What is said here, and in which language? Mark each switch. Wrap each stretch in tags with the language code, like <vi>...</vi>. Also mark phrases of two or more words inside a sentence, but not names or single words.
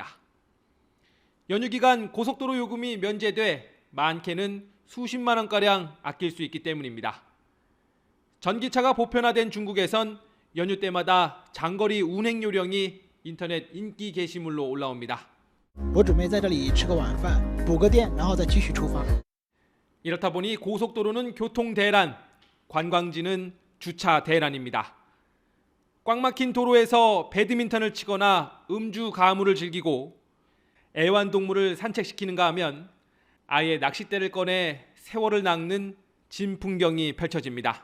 <ko>연휴 기간 고속도로 요금이 면제돼 많게는 수십만 원가량 아낄 수 있기 때문입니다. 전기차가 보편화된 중국에선 연휴 때마다 장거리 운행 요령이 인터넷 인기 게시물로 올라옵니다.</ko> <zh>我准备在这里吃个晚饭，补个电，然后再继续出发。</zh> <ko>이렇다 보니 고속도로는 교통 대란, 관광지는 주차 대란입니다. 꽉 막힌 도로에서 배드민턴을 치거나 음주 가물을 즐기고 애완동물을 산책시키는가 하면 아예 낚싯대를 꺼내 세월을 낚는 진풍경이 펼쳐집니다.</ko>